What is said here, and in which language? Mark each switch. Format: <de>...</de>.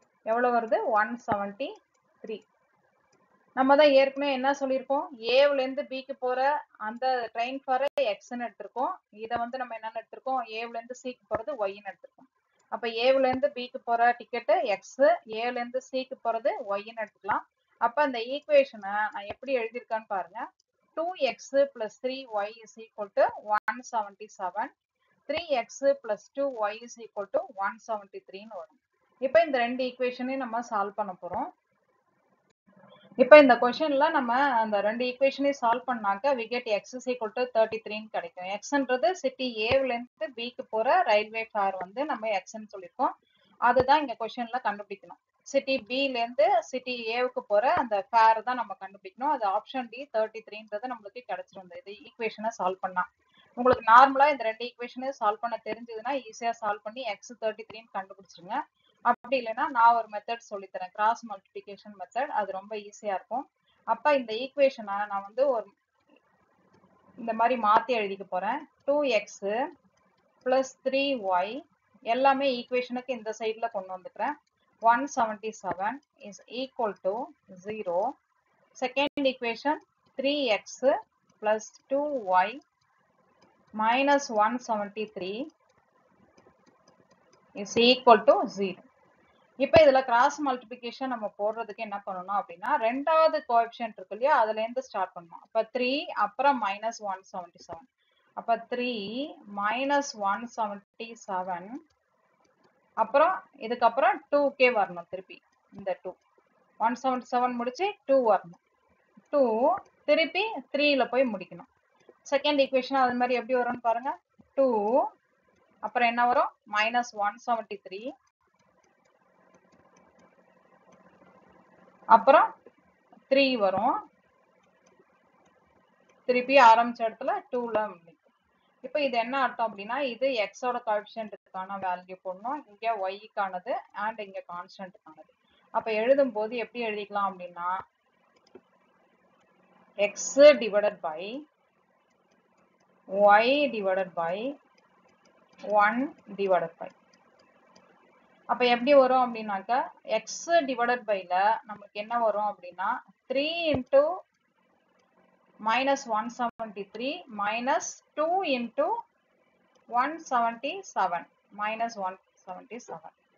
<ta>எவ்வளவு வருது, 173. நம்ம தான் ஏற்கனவே என்ன சொல்லியிருக்கோம், ஏவுல இருந்து பிக்கு போற அந்த ட்ரெயின் ஃபார் எக்ஸ்ன்னு எடுத்திருக்கோம். இதை வந்து நம்ம என்னன்னு எடுத்திருக்கோம், ஏவுல இருந்து சிக்கு போறது ஒய்ன்னு எடுத்திருக்கோம். அப்ப ஏவுல இருந்து பிக்கு போற டிக்கெட்டு எக்ஸ், ஏவுல இருந்து சிக்கு போறது ஒய்ன்னு எடுத்துக்கலாம். அப்ப அந்த ஈக்குவேஷனை நான் எப்படி எழுதியிருக்கான்னு பாருங்க.</ta> <en>2x plus 3y is equal to 177. 3x plus 2y is equal to 173</en> <ta>வரும். இப்போ இந்த ரெண்டு ஈக்குவேஷனையும் நம்ம சால்வ் பண்ண போறோம். இப்போ இந்த கொஸ்டின்ல நம்ம அந்த ரெண்டு ஈக்குவேஷனையும் சால்வ் பண்ணாக்க</ta> <en>we get x is equal to 33</en> <ta>கிடைக்கும். xன்றது சிட்டி ஏவுல இருந்து பிக்கு போற ரயில்வே ஃபேர் வந்து நம்ம xன்னு சொல்லியிருக்கோம். அதுதான் இங்க கொஸ்டின்ல கண்டுபிடிக்கணும். சிட்டி பில இருந்து சிட்டி ஏவுக்கு போற அந்த ஃபேர் தான் நம்ம கண்டுபிடிக்கணும். அது ஆப்ஷன் டி 33ன்றது நம்மளுக்கு கிடைச்சிரும். இது ஈக்குவேஷனை சால்வ் பண்ணா உங்களுக்கு நார்மலா இந்த ரெண்டு ஈக்குவேஷனையும் சால்வ் பண்ண தெரிஞ்சதுன்னா ஈஸியா சால்வ் பண்ணி x 33 கண்டுபிடிச்சிருங்க. அப்படி இல்லைன்னா நான் ஒரு மெத்தட் சொல்லித்தரேன், கிராஸ் மல்டிபிகேஷன் மெத்தட், அது ரொம்ப ஈஸியா இருக்கும். அப்ப இந்த ஈக்குவேஷனை நான் வந்து ஒரு இந்த மாதிரி மாத்தி எழுதிக்க போறேன். 2x plus 3y எல்லாமே ஈக்குவேஷனுக்கு இந்த சைட்ல கொண்டு வந்துக்கிறேன்.</ta> <en>177 is equal to 0.</en> <ta>Second equation</ta> <en>3x plus 2y minus 173 is equal to 0.</en> <ta>இப்போ இதுல கிராஸ் மல்டிபிகேஷன் நம்ம போடுறதுக்கு என்ன பண்ணணும் அப்படின்னா, ரெண்டாவது கோஎஃபிஷியன்ட் இருக்கு இல்லையா, அதுல இருந்து ஸ்டார்ட் பண்ணணும். அப்ப 3 அப்புறம் minus 177, அப்ப 3 minus 177 அப்புறம் இதுக்கப்புறம் 2k வரணும். திருப்பி இந்த 2 177 முடிச்சு 2 வரணும். 2 திருப்பி 3ல போய் முடிக்கணும். செகண்ட் ஈக்குவேஷன் அது மாதிரி எப்படி வரும்னு பாருங்க. 2 அப்புறம் என்ன வரும், minus 173 அப்புறம் 3 வரும். திருப்பி ஆரம்பிச்ச இடத்துல 2ல முடிக்கும். இப்போ இது என்ன அர்த்தம் அப்படின்னா இது எக்ஸோட கோஎஃபிஷியன்ட்க்கான வேல்யூ போடணும், இங்க ஒய்க்கானது அண்ட் இங்க கான்ஸ்டன்ட்க்கானது. அப்ப எழுதும் போது எப்படி எழுதிக்கலாம் அப்படின்னா</ta> <en>x divided by y divided by 1 divided by.</en> <ta>அப்ப எப்படி வரும் அப்படின்னாக்க x divided byல நமக்கு என்ன வரும் அப்படின்னா 3 into minus 173 minus 2 into 177 minus 177.</ta>